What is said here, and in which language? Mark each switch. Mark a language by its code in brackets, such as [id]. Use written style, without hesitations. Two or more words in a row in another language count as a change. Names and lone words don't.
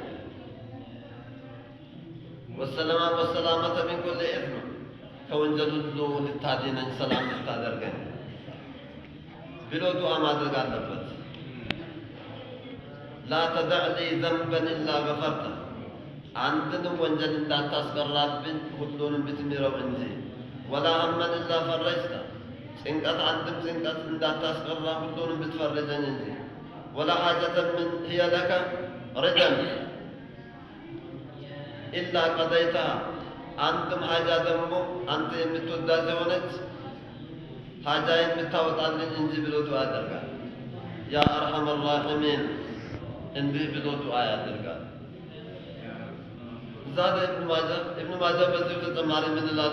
[ar] والسلامة من كل إثم [am] ከወንጀል ሁሉ ልታድነኝ ሰላም ልታደርገኝ ብሎ ዱዓ ማድረግ አለበት። [ar] لا تدع لي ذنبا إلا غفرته [am] አንድንም ወንጀል እንዳታስቀራብኝ ሁሉንም ብትምረው እንጂ [ar] ولا هما إلا فرجته [am] ጭንቀት አንድም ጭንቀት እንዳታስቀራ ሁሉንም ብትፈርጀኝ እንጂ [ar] ولا حاجة من هي لك ردا إلا قضيتها [am] አንድም ሀጃ ደግሞ አንተ የምትወዳት የሆነች ሀጃዬን የምታወጣልኝ እንጂ ብሎ ዱዓ ያደርጋል። [ar] يا أرحم الراحمين [am] እንዲህ ብሎ ዱዓ ያደርጋል። ዛደ ኢብኑ ማጃ በዚሁ ተጨማሪ ምን ይላሉ?